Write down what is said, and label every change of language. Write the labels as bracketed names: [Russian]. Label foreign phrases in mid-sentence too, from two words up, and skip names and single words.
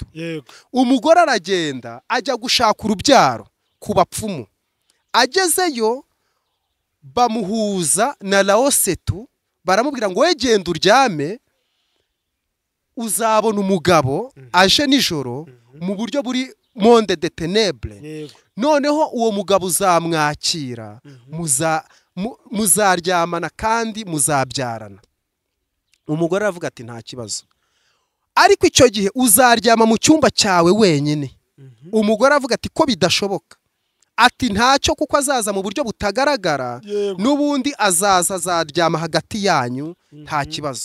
[Kinyarwanda] Umugore aragenda ajya gushaka urubyaro ku bapfumu, agezeyo bamuhuza na Laosette, baramubwira ngo wegenda uryame uzabona umugabo aje nijoro mu buryo buri [French] monde de ténèbres. [Kinyarwanda] Noneho uwo mugabo uzamwakira, muzaryamana kandi muzabyarana. Umugore aravuga ati nta kibazo, ariko icyo gihe uzaryama mu cyumba cyawe wenyine. Umugore aravuga ati ko bidashoboka, ati ntacyo kuko azaza mu buryo butagaragara, n'ubundi azaryama hagati yanyu nta kibazo.